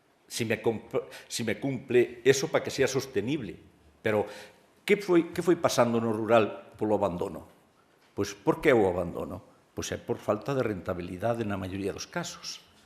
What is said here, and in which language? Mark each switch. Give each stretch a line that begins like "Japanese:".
Spanish: Si me cumple eso para que sea sostenible.
Galician: Pero, que foi pasando no rural polo abandono? Pois, por que o abandono? Pois é por falta de rentabilidade na maioría dos casos.